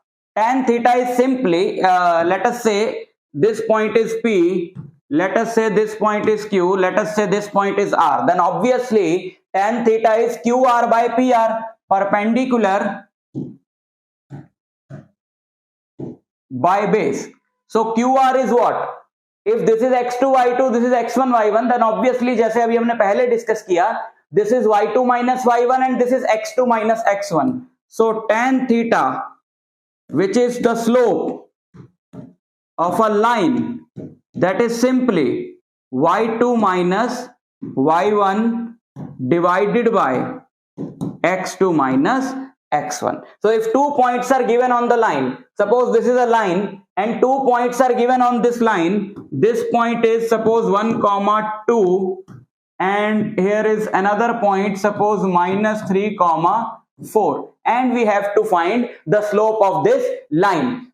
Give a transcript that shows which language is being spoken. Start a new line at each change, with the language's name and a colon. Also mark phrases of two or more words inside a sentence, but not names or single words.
English: Tan theta is simply, let us say this point is P, let us say this point is Q, let us say this point is R. Then obviously tan theta is QR by PR, perpendicular by base. So QR is what? If this is x2 y2, this is x1 y1, then obviously
Hindi: जैसे अभी हमने पहले डिस्कस किया,
English: this is y2 minus y1 and this is x2 minus x1. So tan theta, which is the slope of a line, that is simply y2 minus y1 divided by x2 minus x1. So if 2 points are given on the line, suppose this is a line and 2 points are given on this line, this point is suppose 1 comma 2 and here is another point, suppose minus 3 comma 4, and we have to find the slope of this line.